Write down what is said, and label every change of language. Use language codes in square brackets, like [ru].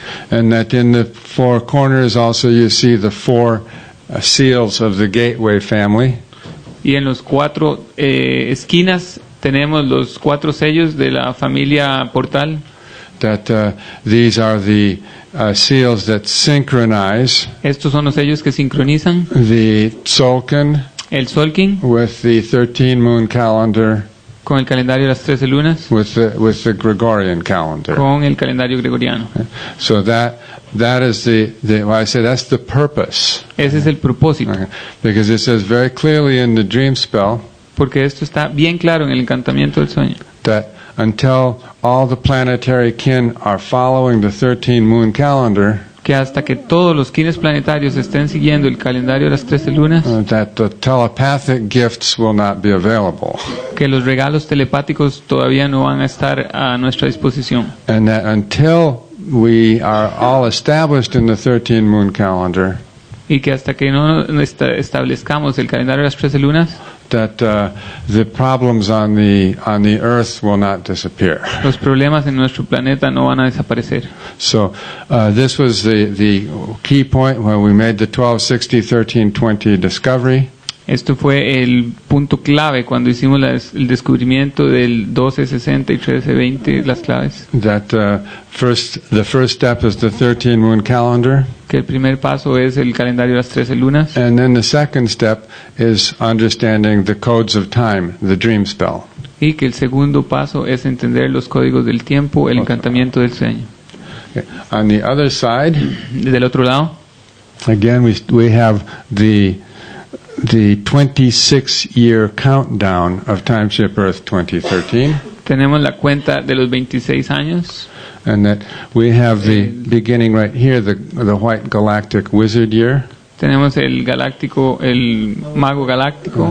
[en] And that in the four corners also you see the four seals of the Gateway family. [es] Y en los 4 esquinas tenemos los 4 sellos de la familia Portal. [en] That these are the seals that synchronize. [es] Estos son los sellos que sincronizan. [en] The tzolkin. [es] El tzolkin. [en] With the 13-moon calendar. [es] con el calendario de las 13 lunas, [en] with the Gregorian calendar. [es] con el calendario gregoriano. [en] So that is well, I say that's the purpose. [es] Ese es el propósito, [en] Okay. Because it says very clearly in the dream spell [es] porque esto está bien claro en el encantamiento del sueño, [en] that until all the planetary kin are following the 13 moon calendar, [es] que hasta que todos los kines planetarios estén siguiendo el calendario de las 13 lunas, [en] that the telepathic gifts will not be available. [es] que los regalos telepáticos todavía no van a estar a nuestra disposición. [en] And that until we are all established in the 13 moon calendar, [es] Y que hasta que no establezcamos el calendario de las 13 lunas, [en] that the problems on the earth will not disappear. [es] los problemas en nuestro planeta no van a desaparecer. [en] So this was the key point when we made the 1260-1320 discovery. [es] Esto fue el punto clave cuando hicimos el descubrimiento del 1260 y 1320, las claves. [en] That the first step is the 13 moon calendar, [es] Que el primer paso es el calendario de las 13 lunas, [en] and then the second step is understanding the codes of time, the dream spell. [es] y que el segundo paso es entender los códigos del tiempo, el encantamiento del sueño. [en] Okay. On the other side, [es] Del otro lado, [en] again we have the 26-year countdown of Timeship Earth 2013. [es] tenemos la cuenta de los 26 años, [en] And that we have the beginning right here, the white galactic wizard year, [es] tenemos el galáctico, el mago galáctico,